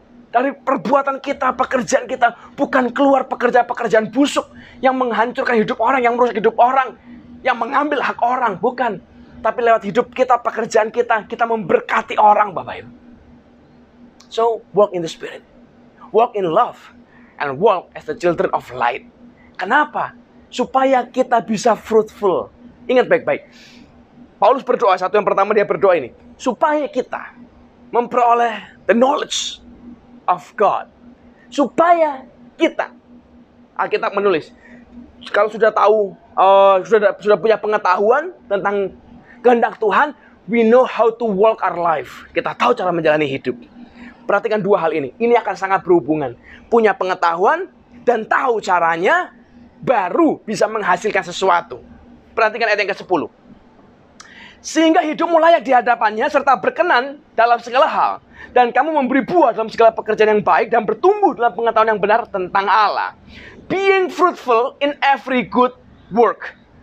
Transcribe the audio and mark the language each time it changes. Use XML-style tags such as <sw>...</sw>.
<id>Dari perbuatan kita, pekerjaan kita, bukan keluar pekerjaan-pekerjaan busuk yang menghancurkan hidup orang, yang merusak hidup orang, yang mengambil hak orang, bukan. Tapi lewat hidup kita, pekerjaan kita, kita memberkati orang, Bapak Ibu.</id> <en>So, walk in the Spirit. Walk in love. And walk as the children of light.</en> <id>Kenapa? Supaya kita bisa fruitful. Ingat baik-baik. Paulus berdoa, satu yang pertama dia berdoa ini. Supaya kita memperoleh</id> <en>the knowledge of God.</en> <id>Supaya kita, Alkitab menulis, kalau sudah tahu, sudah punya pengetahuan tentang kehendak Tuhan,</id> <en>we know how to walk our life.</en> <id>Kita tahu cara menjalani hidup. Perhatikan dua hal ini. Ini akan sangat berhubungan. Punya pengetahuan dan tahu caranya, baru bisa menghasilkan sesuatu. Perhatikan ayat yang ke-10. Sehingga hidupmu layak di hadapannya, serta berkenan dalam segala hal. Dan kamu memberi buah dalam segala pekerjaan yang baik, dan bertumbuh dalam pengetahuan yang benar tentang Allah.</id> <en>Being fruitful in every good work.</en>